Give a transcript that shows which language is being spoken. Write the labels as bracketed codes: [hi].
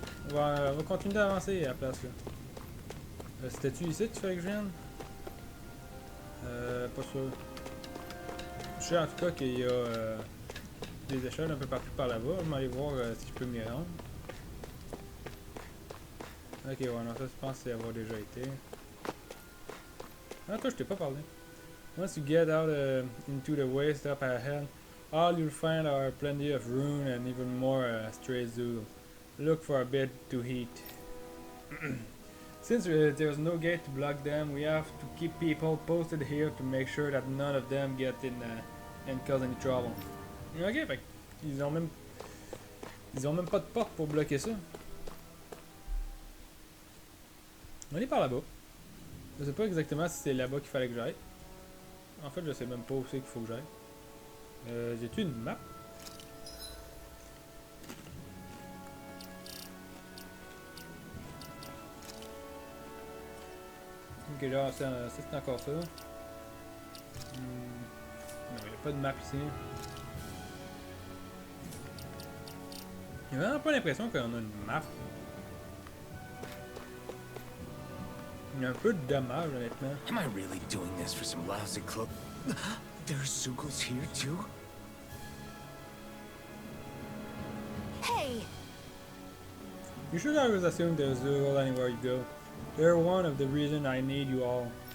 [fr] On va continuer d'avancer à la place là. C'était-tu ici que tu fais que je vienne? Pas sûr. Je sais en tout cas qu'il y a des échelles un peu partout par là-bas. Je vais aller voir si je peux m'y rendre. Ok, ouais, non, ça je pense avoir déjà été. Ah, toi, je t'ai pas parlé. [en] Once you get out into the waste up ahead, all you'll find are plenty of ruin and even more stray zoos. Look for a bit to eat. Since there's no gate to block them, we have to keep people posted here to make sure that none of them get in and cause any trouble. [fr] Ok, fait ils ont même pas de porte pour bloquer ça. On est par là-bas. Je sais pas exactement si c'est là-bas qu'il fallait que j'aille. En fait, je sais même pas où c'est qu'il faut que j'aille. J'ai-tu une map? Ok, là, c'est encore ça. Non, il n'y a pas de map ici. J'ai vraiment pas l'impression qu'on a une map. Il y a un peu de dommage, honnêtement. [en] Am I really doing this for some lousy clothes? There's Zoogles here too? Hey! You should always assume there's Zoogle anywhere you go. They're one of the reasons I need you all.